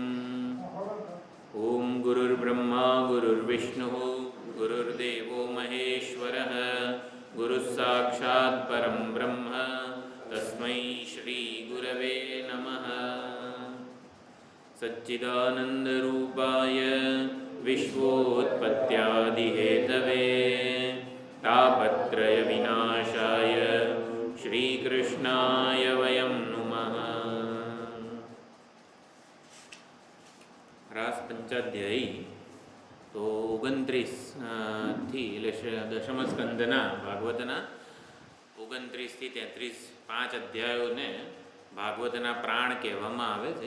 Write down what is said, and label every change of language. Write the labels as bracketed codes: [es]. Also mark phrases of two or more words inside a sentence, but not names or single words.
[sa] ओम गुरुर्ब्रह्मा गुरुर्विष्णुः गुरुर्देवो महेश्वरः गुरुस्साक्षात् परं ब्रह्म तस्मै श्री गुरवे नमः। सच्चिदानन्दरूपाय विश्वोत्पत्त्यादिहेतवे तापत्रयविनाशाय श्रीकृष्णाय वयं नुमः। [gu] રાસ પંચાધ્યાયી તો 29 થી દશમ સ્કંદના ભાગવતના 29 થી 33 5 અધ્યાયોને ભાગવતના પ્રાણ કહેવામાં આવે છે.